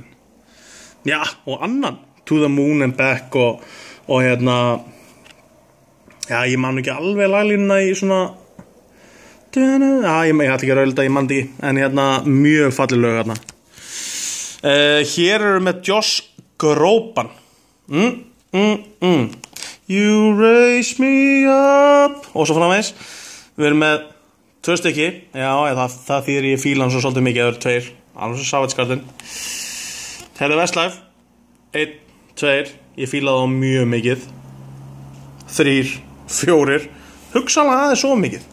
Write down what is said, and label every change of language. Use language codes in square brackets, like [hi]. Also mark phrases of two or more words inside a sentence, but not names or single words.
[is] Já, og annan, To the Moon and Back og hérna, já, ég man ekki alveg laglínuna í svona, ég ætla ekki að rölda, ég man ekki, en hérna, mjög falleg lög hérna. Hér eru með Josh Groban. You raise me up og svo framvegis. Við erum með 2 stykki. Já, það þýðir ég fíla hann svo svolítið mikið. Það eru 2, alveg svo Savage Garden. Herðu Westlife 1, 2, ég fíla það mjög mikið. 3, 4, hugsanlega aðeins svo mikið.